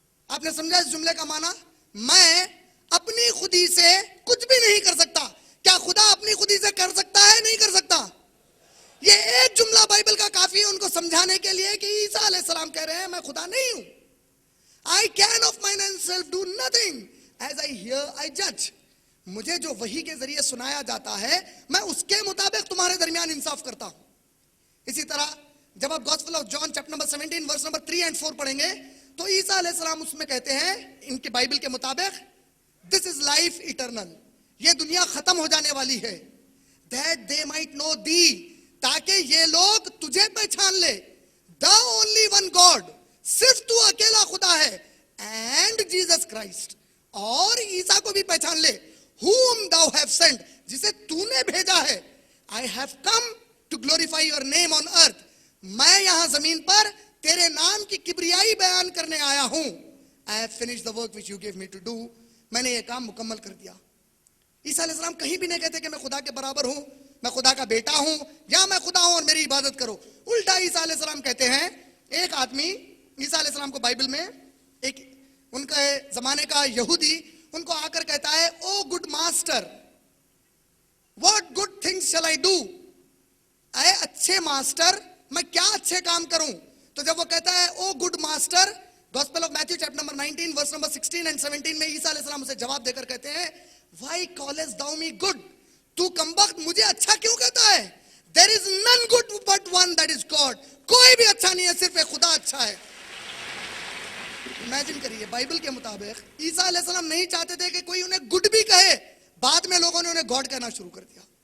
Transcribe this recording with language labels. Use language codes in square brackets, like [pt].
[ur] آپ نے سمجھا اس جملے کا معنی؟ میں اپنی خودی سے کچھ بھی نہیں کر سکتا. کیا خدا اپنی خودی سے کر سکتا ہے؟ نہیں کر سکتا. یہ ایک جملہ بائبل کا کافی ہے ان کو سمجھانے کے لیے کہ عیسیٰ علیہ السلام کہہ رہے ہیں میں خدا نہیں ہوں. [en] I can of mine own self do nothing. As I hear, I judge. [ur] مجھے جو وحی کے ذریعے سنایا جاتا ہے میں اس کے مطابق تمہارے درمیان انصاف کرتا ہوں. اسی طرح جب آپ gospel of John chapter number 17 verse number 3 and 4 پڑھیں گے تو عیسیٰ علیہ السلام اس میں کہتے ہیں ان کے بائبل کے مطابق [en] this is life eternal. [ur] یہ دنیا ختم ہو جانے والی ہے. [en] that they might know thee. [ur] تاکہ یہ لوگ تجھے پہچان لے. [en] the only one God. [ur] صرف تو اکیلا خدا ہے. [en] and Jesus Christ. [ur] اور عیسیٰ کو بھی پہچان لے. [en] whom thou have sent. [ur] جسے تو نے بھیجا ہے. [en] I have come to glorify your name on earth. [ur] میں یہاں زمین پر تیرے نام کی کبریائی بیان کرنے آیا ہوں. [en] I have finished the work which you gave me to do. [ur] میں نے یہ کام مکمل کر دیا. عیسیٰ علیہ السلام کہیں بھی نہیں کہتے کہ میں خدا کے برابر ہوں, میں خدا کا بیٹا ہوں یا میں خدا ہوں اور میری عبادت کرو. الٹا عیسیٰ علیہ السلام کہتے ہیں, ایک آدمی عیسیٰ علیہ السلام کو بائبل میں ایک ان کے زمانے کا یہودی ان کو آ کر کہتا ہے او good master [en] what good things shall I do. [ur] اے اچھے ماسٹر میں کیا اچھے کام کروں. تو جب وہ کہتا ہے او good master, gospel of Matthew chapter number 19 verse number 16 and 17 میں عیسیٰ علیہ السلام اسے جواب دے کر کہتے ہیں [en] why callest thou me good. [ur] تو کمبخت مجھے اچھا کیوں کہتا ہے. [en] there is none good but one that is God. [ur] کوئی بھی اچھا نہیں ہے, صرف ایک خدا اچھا ہے. امیجن کریے بائبل کے مطابق عیسیٰ علیہ السلام نہیں چاہتے تھے کہ کوئی انہیں گڈ بھی کہے, بعد میں لوگوں نے انہیں گاڈ کہنا شروع کر دیا.